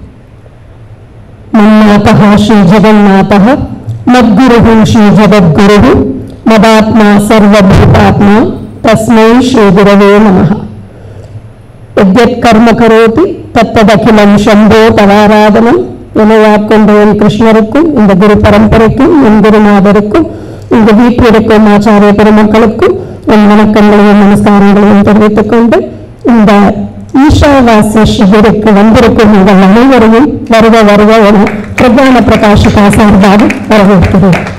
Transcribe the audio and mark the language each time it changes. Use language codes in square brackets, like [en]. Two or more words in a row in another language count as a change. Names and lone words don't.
[sa] मन्नाथः श्री जगन्नाथः मद्गुरुः श्री जगद्गुरुः मदात्मा सर्वभूतात्मा तस्मै श्री गुरवे नमः। यद्यत् कर्म करोति तत्तदखिलं शम्भो तवाराधनं [ta] எனையாக்கொண்ட என் கிருஷ்ணருக்கும் இந்த குரு பரம்பரைக்கும் என் குருநாதருக்கும் இந்த வீட்டில் இருக்கும் ஆச்சாரிய பெருமக்களுக்கும் என் வணக்கங்களையும் நமஸ்காரங்களையும் தெரிவித்துக் கொண்டு இந்த ஈஷாவாசிய சிவருக்கு வந்திருக்கும் உங்கள் அனைவரையும் வருக வருக என பிரதான பிரகாஷிகா சார்பாக வரவேற்கிறேன்.